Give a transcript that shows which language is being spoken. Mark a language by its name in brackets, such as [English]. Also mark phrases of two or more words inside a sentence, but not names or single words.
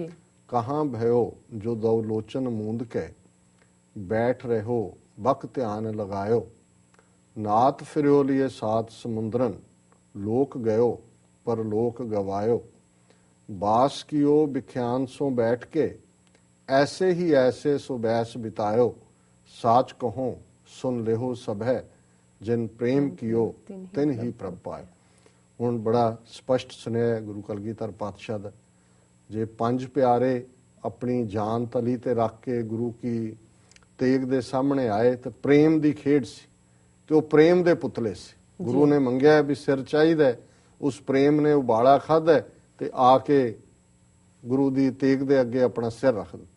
[Braj] कहां भइओ जो दउ लोचन मूंद के बैठ रहो बक धिआन लगाइओ नात फिरिओ लिए सात समुंदरन लोक गइओ पर लोक गवाइओ बास कीओ विखिआन सो बैठ के ऐसे ही ऐसे सो बैस बितायो साच कहो सुन लेहो सब है जिन प्रेम कियो तिन ही प्रभ पाए। [Punjabi] ਹੁਣ ਬੜਾ ਸਪਸ਼ਟ ਸੁਨੇਹਾ ਗੁਰੂ ਕਲਗੀਧਰ ਪਾਤਸ਼ਾਹ ਦਾ, ਜੇ ਪੰਜ ਪਿਆਰੇ ਆਪਣੀ ਜਾਨ ਤਲੀ ਤੇ ਰੱਖ ਕੇ ਗੁਰੂ ਕੀ ਤੇਗ ਦੇ ਸਾਹਮਣੇ ਆਏ ਤੇ ਪ੍ਰੇਮ ਦੀ ਖੇਡ ਸੀ ਤੇ ਉਹ ਪ੍ਰੇਮ ਦੇ ਪੁਤਲੇ ਸੀ। ਗੁਰੂ ਨੇ ਮੰਗਿਆ ਵੀ ਸਿਰ ਚਾਹੀਦਾ, ਉਸ ਪ੍ਰੇਮ ਨੇ ਉਬਾਲਾ ਖਾਧਾ ਤੇ ਆ ਕੇ ਗੁਰੂ ਦੀ ਤੇਗ ਦੇ ਅੱਗੇ ਆਪਣਾ ਸਿਰ ਰੱਖ ਦਿੱਤਾ।